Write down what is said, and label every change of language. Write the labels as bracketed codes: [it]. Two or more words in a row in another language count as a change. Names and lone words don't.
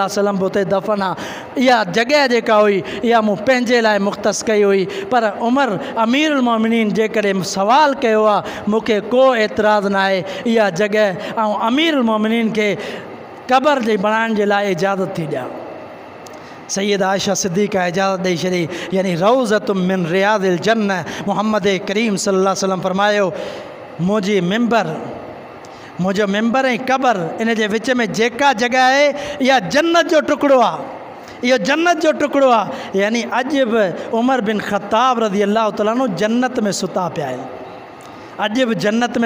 [ar] عليه وسلم [sd] बि उते दफ़न आहे इहा जॻह जेका हुई इहा मूं पंहिंजे लाइ मुख़्तस कई हुई पर उमर अमीरुल मोमिनीन जेकॾहिं सवाल कयो आहे मूंखे को एतिराज़ु न आहे इहा जॻह ऐं अमीरुल मोमिनीन खे क़ब्र जे बणाइण जे लाइ इजाज़त थी ॾियां सैयदा आयशा सिद्दीक़ा इजाज़त ॾेई छॾी यानी [ar] روضة من رياض الجنة [sd] मोहम्मद करीम [ar] صلى الله عليه وسلم [sd] फरमायो मुंहिंजो मिंबर ऐं क़ब्र इन जे विच में जेका जॻह आहे इहा जन्नत जो टुकड़ो आहे इहो जन्नत जो टुकड़ो आहे यानी अॼु बि उमर बिन ख़त्ताब [ar] رضي الله تعالى عنه [sd] जन्नत में सुता पिया आहिनि अॼु बि जन्नत में